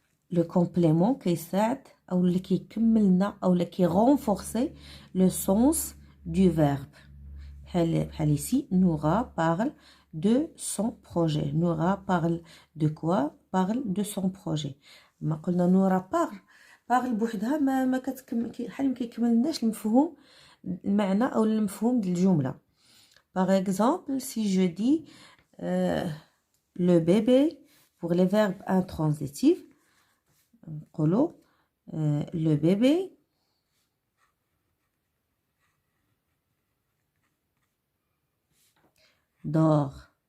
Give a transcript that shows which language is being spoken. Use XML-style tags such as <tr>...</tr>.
<fr>Le complément qui s'aide ou qui كملنا ou qui renforce le sens du verbe. Ici, Noura parle de son projet. Noura parle de quoi? Parle de son projet.</fr> <ar>ما قلنا</ar> <fr>Noura parle</fr> <ar>بوحدها ما كيكملناش المفهوم المعنى او المفهوم ديال الجمله.</ar> <fr>Par exemple, si je dis le bébé pour les verbes intransitifs, le bébé dort.</fr>